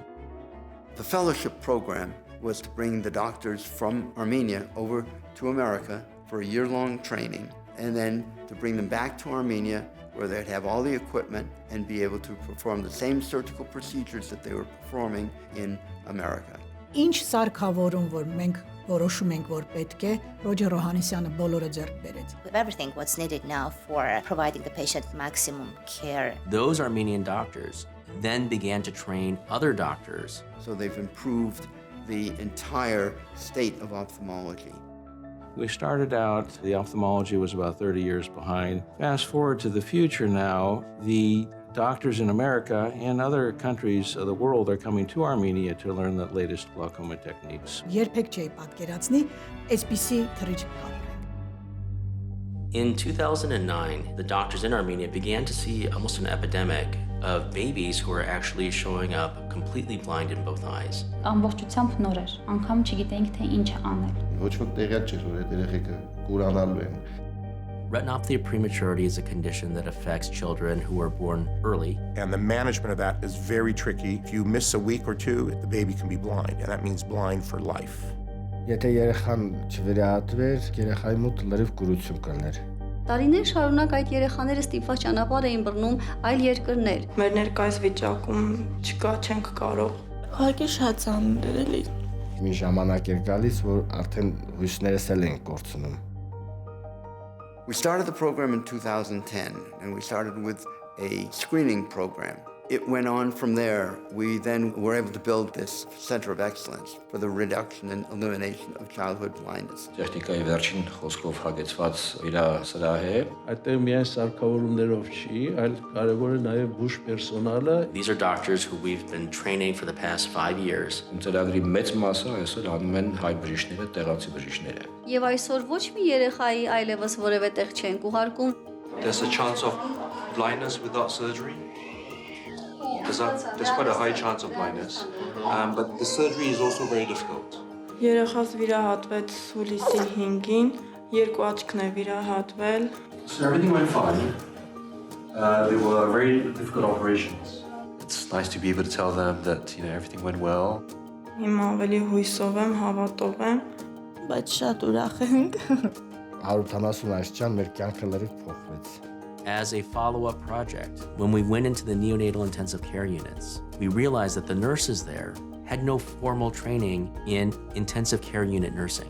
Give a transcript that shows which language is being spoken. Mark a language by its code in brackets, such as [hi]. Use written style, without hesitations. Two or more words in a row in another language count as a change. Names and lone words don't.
[en] The fellowship program was to bring the doctors from Armenia over to America for a year-long training, and then to bring them back to Armenia where they'd have all the equipment and be able to perform the same surgical procedures that they were performing in America. [hy] Ինչ սարքավորում որ մենք որոշում ենք որ պետք է, Ռոջեր Հովհաննիսյանը բոլորը ձեռք բերեց. [en] Everything what's needed now for providing the patient maximum care. Those Armenian doctors then began to train other doctors. So they've improved the entire state of ophthalmology. We started out, the ophthalmology was about 30 years behind. Fast forward to the future now, the doctors in America and other countries of the world are coming to Armenia to learn the latest glaucoma techniques. [hy] Երբեք չէի պատկերացնի այսպիսի թռիչք կապրենք. [en] In 2009, the doctors in Armenia began to see almost an epidemic of babies who were actually showing up completely blind in both eyes. [hy] Ամբողջությամբ նոր էր, անգամ չգիտենք թե ինչ անել. Ոչ ոք տեղյակ չէր որ այդ երեխեքը կուրանալու են. [en] Retinopathy of prematurity is a condition that affects children who are born early. And the management of that is very tricky. If you miss a week or two, the baby can be blind, and that means blind for life. [hy] Եթե երեխան չվերահատվեր, երեխայի մոտ լրիվ կուրություն կլներ. Տարիներ շարունակ այդ երեխաները ստիպված ճանապարհ էին բռնում այլ երկրներ։ Մեր ներկայիս վիճակում չկա, չենք կարող։ Ուղղակի շատ ծանր էր էլի։ Մի ժամանակ էր գալիս, որ արդեն հույսներս էլ են կորցնում։ [en] We started the program in 2010, and we started with a screening program. It went on from there. We then were able to build this center of excellence for the reduction and elimination of childhood blindness. [hy] Տեխնիկայի վերջին խոսքով հագեցված վիրասրահ է։ Այդտեղ միայն սարքավորումներով չի, այլ կարևոր է նաև բուժ պերսոնալը։ [en] These are doctors who we've been training for the past 5 years. [hy] Ծրագրի մեծ մասը այսօր անում են հայ բժիշկները, տեղացի բժիշկները։ Եվ այսօր ոչ մի երեխայի այլևս որևէ տեղ չենք ուղարկում։ [en] There's a chance of blindness without surgery. There's quite a high chance of blindness, but the surgery is also very difficult. [hy] Երեխաս վիրահատվեց հուլիսի 5-ին, երկու աչքն է վիրահատվել։ [en] So everything went fine. They were very difficult operations. It's nice to be able to tell them that everything went well. [hy] Հիմա ավելի հույսով եմ, հավատով եմ, բայց շատ ուրախ ենք։ 170 այսչան մեր կյանքը լրիվ փոխվեց։ [en] As a follow-up project, when we went into the neonatal intensive care units, we realized that the nurses there had no formal training in intensive care unit nursing.